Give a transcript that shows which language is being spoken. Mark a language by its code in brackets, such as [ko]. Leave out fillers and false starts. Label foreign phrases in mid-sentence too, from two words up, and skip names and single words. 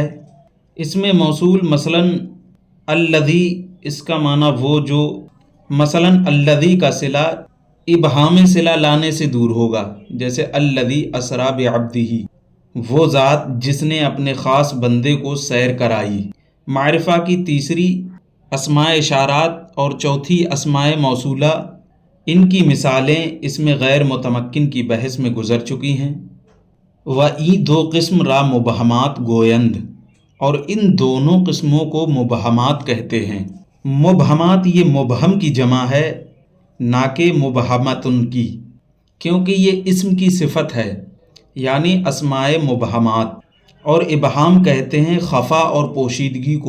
[ur] اس میں موصول مثلا الذی، اس کا معنی وہ جو، مثلا الذی کا صلہ ابہام صلہ لانے سے دور ہوگا، جیسے [ar] الذی اسری بعبدہ، [ur] وہ ذات جس نے اپنے خاص بندے کو سیر کرائی۔ معرفہ کی تیسری اسماء اشارات اور چوتھی اسماء موصولہ، ان کی مثالیں اس میں غیر متمکن کی بحث میں گزر چکی ہیں۔ [fa] این 2 قسم را مبہمات گویند، [ur] اور ان دونوں قسموں کو مبہمات کہتے ہیں۔ مبہمات یہ مبہم کی جمع ہے، نہ کہ مبہمتن کی، کیونکہ یہ اسم کی صفت ہے، یعنی اسماء مبہمات، اور ابہام کہتے ہیں خفا اور پوشیدگی کو۔